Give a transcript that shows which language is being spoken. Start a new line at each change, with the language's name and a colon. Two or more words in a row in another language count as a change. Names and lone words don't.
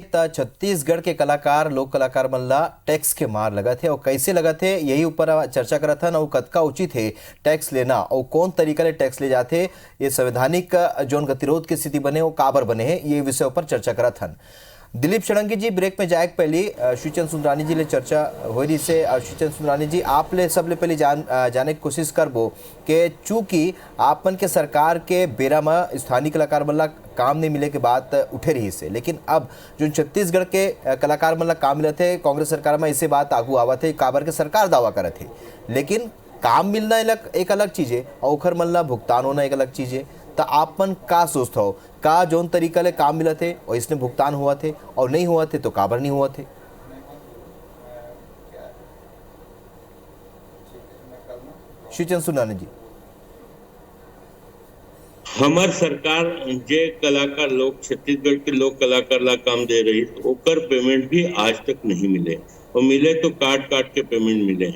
Chhattisgarhi: छत्तीसगढ़ के कलाकार, लोक कलाकार मन ला टैक्स के मार लगा थे और कैसे लगा थे यही ऊपर चर्चा करा था ना। कतका उचित है टैक्स लेना और कौन तरीका ले टैक्स ले जाते, ये संवैधानिक जो गतिरोध की स्थिति बने वो काबर बने हैं, ये विषय पर चर्चा करा था। दिलीप षडंगी जी, ब्रेक में जाए पहले श्रीचंद सुंदरानी जी ले चर्चा हो रही से। श्रीचंद सुंदरानी जी, आप ले सब ले पहले जाने की कोशिश करबो कि चूँकि आपन के सरकार के बेरा में स्थानीय कलाकार मन ला काम नहीं मिले के बात उठे रही से, लेकिन अब जो छत्तीसगढ़ के कलाकार मन ला काम मिले थे कांग्रेस सरकार में, ऐसे बात आगू आवा थे काबर के सरकार दावा करे थे। लेकिन काम मिलना एक अलग चीज़ है और ओखर मन ला भुगतान होना एक अलग चीज़ है। तो आप मन का सोचते हो का जोन तरीका ले काम मिला थे और इसने भुगतान हुआ थे और नहीं हुआ थे तो काबर नहीं हुआ थे? श्रीचंद सुनानी जी। हमार सरकार जे कलाकार लोग छत्तीसगढ़ के लोग कलाकार ला काम दे रही ओकर पेमेंट भी आज तक नहीं मिले, और मिले तो काट के पेमेंट मिले हैं।